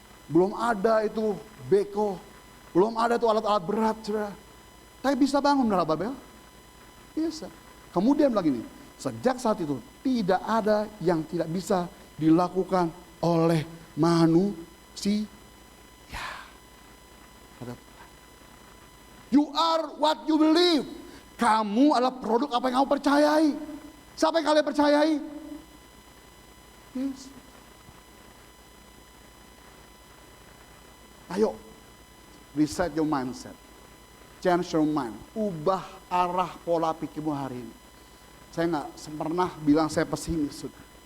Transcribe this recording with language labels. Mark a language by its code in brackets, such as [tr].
[id] Belum ada itu beko. Belum ada itu alat-alat berat. Saudara. Tapi bisa bangun Menara Babel? Bisa. Kemudian bilang ini, sejak saat itu tidak ada yang tidak bisa dilakukan oleh manusia. [en] You are what you believe. [id] Kamu adalah produk apa yang kamu percayai. Siapa yang kalian percayai? [en] Yes. Ayo, reset your mindset. Change your mind. [id] Ubah arah pola pikirmu hari ini. Saya nggak pernah bilang saya pesimis, sudah.